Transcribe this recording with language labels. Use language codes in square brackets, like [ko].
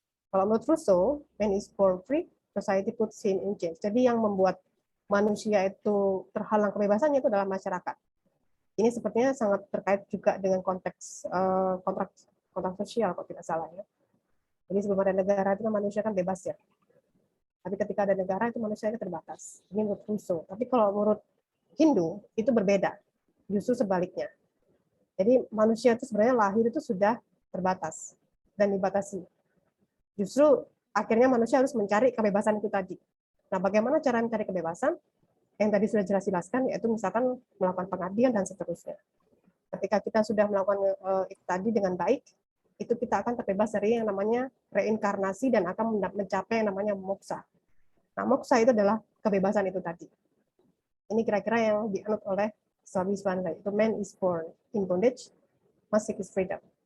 [id] Kalau menurut [en] Rousseau, man is born free, society puts him in chains. [id] Jadi yang membuat manusia itu terhalang kebebasannya itu adalah masyarakat. Ini sepertinya sangat terkait juga dengan konteks kontrak sosial kalau tidak salah, ya. Jadi sebelum ada negara itu manusia kan bebas, ya. Tapi ketika ada negara itu manusia terbatas. Ini menurut Rousseau. Tapi kalau menurut Hindu itu berbeda. Justru sebaliknya. Jadi manusia itu sebenarnya lahir itu sudah terbatas dan dibatasi. Justru akhirnya manusia harus mencari kebebasan itu tadi. Nah, bagaimana cara mencari kebebasan? Yang tadi sudah jelas-jelaskan, yaitu misalkan melakukan pengabdian dan seterusnya. Ketika kita sudah melakukan itu tadi dengan baik, itu kita akan terbebas dari yang namanya reinkarnasi dan akan mencapai yang namanya moksa. Nah, moksa itu adalah kebebasan itu tadi. Ini kira-kira yang dianut oleh Swami Sivananda. Itu [en] man is born in bondage, must seek his freedom.